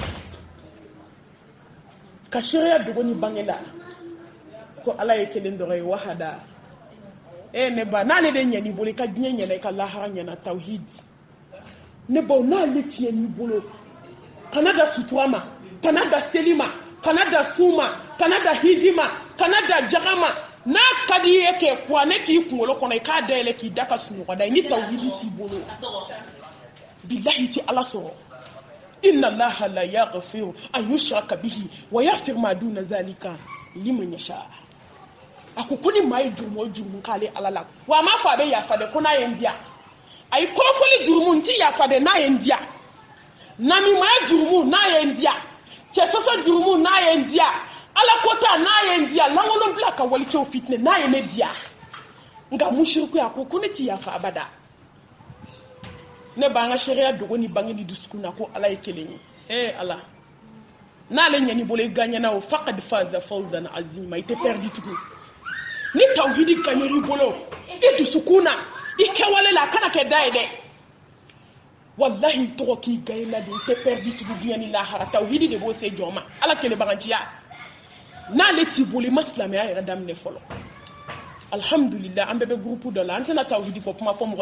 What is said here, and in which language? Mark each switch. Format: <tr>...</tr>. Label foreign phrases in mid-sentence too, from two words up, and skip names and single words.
<bm>ka sariya dogo ni bange la ko ala ye kelen dɔrɔn ye wahada ne ba n'ale de ɲɛn'i bolo i ka diɲɛ ɲɛna i ka lahara ɲɛna tawhid ne baw n'ale tiɲɛn'i bolo kana da sutura ma kana da seli ma kana da su ma kana da hiji ma kana da jaga ma n'a ka di ye kɛ kuranɛ k'i kunkolo kɔnɔ i k'a dayɛlɛ k'i da ka sunɔgɔ da ye ni tawhidi t'i bolo bilahi ti ala sɔrɔ</bm> <ar>إن الله لا يغفر أن يشرك به ويغفر ما دون ذلك لمن يشاء</ar> <bm>ko ni maa ye jurumu o jurumu k'ale ala la wa a m'a fɔ a bɛ yafa de ko n'a ye n diya a ye kɔrɔfɔli jurumu n ti yafa de n'a ye n diya namimaya jurumu n'a ye n diya cɛsɔsɔ jurumu n'a ye n diya ala kota n'a ye n diya lankolon bila ka walicɛw fitinɛ n'a ye ne diya nka mushriku a ko ne ti yafa abada ne b'an ka sariya dogo ni bange ni dusukun na ko ala ye kelen ye ala n'ale ɲɛn'i bolo i gagnana o</bm> <ar>فقد فاز فوزا عظيما</ar> <bm>i tɛ perdu tugun ni tawhidi gagnera i bolo i dusukun na i kɛwale la a kana kɛ da ye dɛ wallahi tɔgɔ k'i gagne la de i tɛ perdu tugun diɲɛ ni lahara tawhidi de b'o se jɔn ma ala kelebaganciya n'ale t'i bolo i ma silamɛya yɛrɛ daminɛ fɔlɔ alhamdulillah an bɛɛ bɛ groupe dɔ la an tɛna tawhidi fɔ kuma fɔ mɔgɔ</bm>